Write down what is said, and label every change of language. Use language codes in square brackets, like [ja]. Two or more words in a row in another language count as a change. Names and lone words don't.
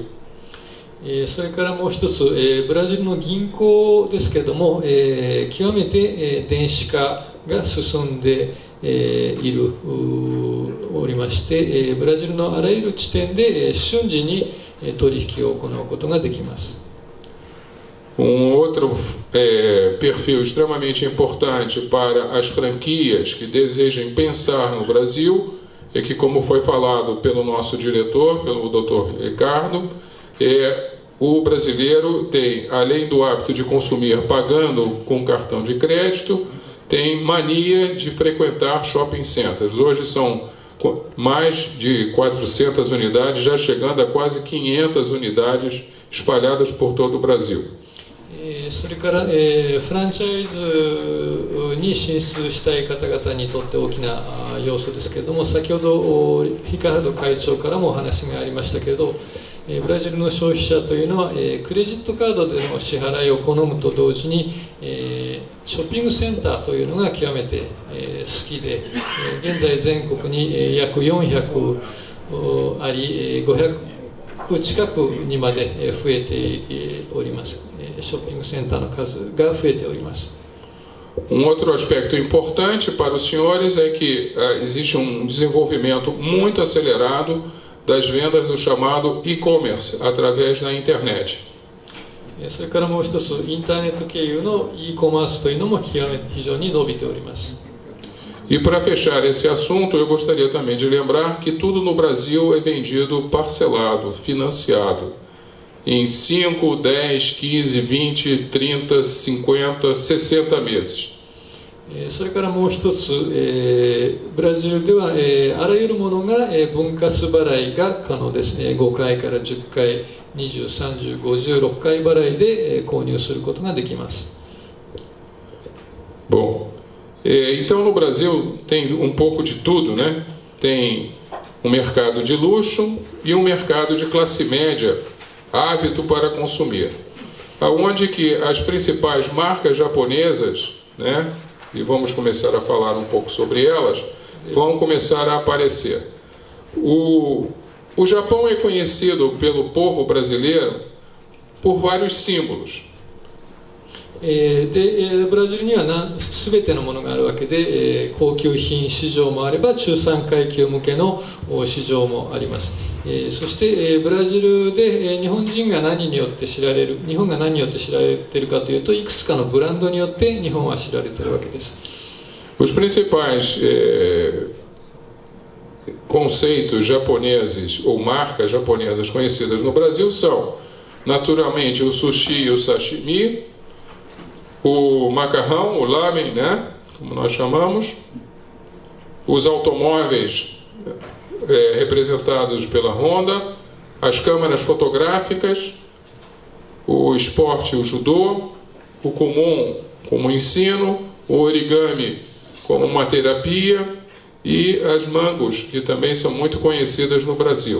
[ja] それからもう一つ、ブラジルの銀行ですけれども、極めて電子化が進んでおりまして、ブラジルのあらゆる地点で瞬時に取引を行うことができます。 [pt] Outro perfil extremamente importante para as franquias que desejem pensar no Brasil é que, como foi falado pelo nosso diretor, pelo Dr. Ricardo, o brasileiro tem, além do hábito de consumir pagando com cartão de crédito, tem mania de frequentar [en] shopping centers. [pt] Hoje são mais de 400 unidades, já chegando a quase 500 unidades espalhadas por todo o Brasil. [ja] それから、フランチャイズに進出したい方々にとって大きな要素ですけれども、先ほどヒカルド会長からもお話がありましたけれど、ブラジルの消費者というのは、クレジットカードでの支払いを好むと同時に、ショッピングセンターというのが極めて、好きで、現在全国に約400あり、500近くにまで増えております。ショッピングセンターの数が増えております。 [pt] Outro aspecto importante para os senhores é que existe desenvolvimento muito acelerado das vendas do chamado e-commerce através da internet. [ja] それからもう一つ、インターネット経由の e コマースというのも非常に伸びております。 [pt] E para fechar esse assunto, eu gostaria também de lembrar que tudo no Brasil é vendido parcelado, financiado, em 5, 10, 15, 20, 30, 50, 60 meses. [ja] それからもう一つ、ブラジルでは、あらゆるものが、分割払いが可能ですね。5回から10回、20、30、56回払いで、購入することができます。 [pt] Bom. Então no Brasil tem um pouco de tudo, né? Tem um mercado de luxo e um mercado de classe média ávido para consumir, aonde que as principais marcas japonesas, né? E vamos começar a falar um pouco sobre elas, vão começar a aparecer. O Japão é conhecido pelo povo brasileiro por vários símbolos. [ja] でブラジルには全てのものがあるわけで、高級品市場もあれば中産階級向けの市場もあります。そして、ブラジルで日本が何によって知られているかというと、いくつかのブランドによって日本は知られているわけです。 [pt] Os principais conceitos japoneses ou marcas japonesas conhecidas no Brasil são, naturalmente, o sushi e o sashimi, o macarrão, o lamen, né, como nós chamamos, os automóveis representados pela Honda, as câmeras fotográficas, o esporte, o judô, o kumon como ensino, o origami como uma terapia e as mangos, que também são muito conhecidas no Brasil.